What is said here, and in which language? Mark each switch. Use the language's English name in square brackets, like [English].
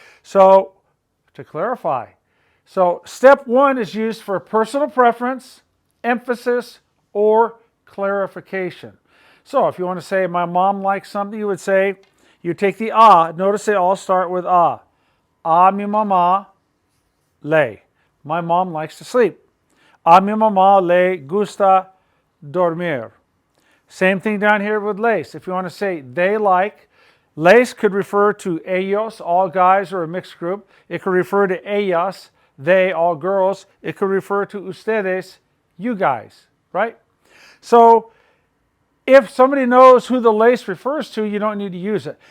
[English] So, to clarify. So, step 1 is used for personal preference, emphasis, or clarification. So if you want to say my mom likes something, you would say, you take the a. Notice they all start with a. [Spanish] A mi mamá le. [English] My mom likes to sleep. [Spanish] A mi mamá le gusta dormir. [English] Same thing down here with les. If you want to say they like, les could refer to ellos, all guys or a mixed group. It could refer to ellas, they, all girls. It could refer to ustedes, you guys, right? So if somebody knows who the les refers to, you don't need to use it.